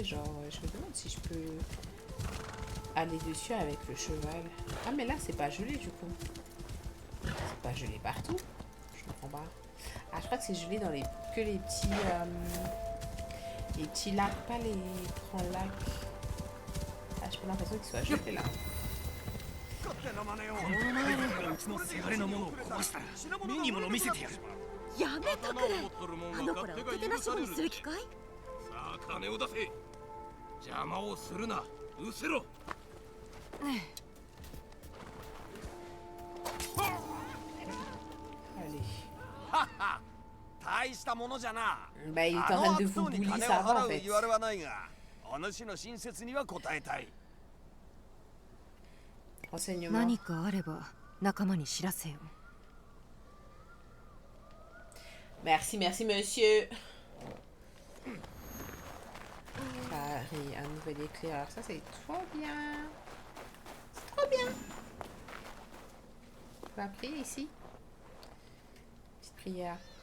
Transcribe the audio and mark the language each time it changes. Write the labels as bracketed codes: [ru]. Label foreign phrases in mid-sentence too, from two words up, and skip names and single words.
[fr] Genre, je me demande si je peux aller dessus avec le cheval. Ah, mais là, c'est pas gelé du coup. C'est pas gelé partout. Je comprends pas. Ah, je crois que c'est gelé dans que les petits lacs, pas les grands lacs. Ah, j'ai pas l'impression qu'ils soient gelés là. [ja] うちのせがれのものを壊したら目に物見せてやる。やめとくれ。あの子らを手てなしにする気かい？さあ金を出せ。邪魔をするな。失せろ。大したものじゃな。 [fr] Bah, il est en train de vous bully ça va en fait. [ja] 言われはないが、お主の親切には応えたい。 [fr] Renseignement. [ja] 何かあれば仲間に知らせよ。 [fr] Merci, merci monsieur. Paris, un nouvel éclaireur. Ça c'est trop bien. C'est trop bien. On va prier ici. Petite prière.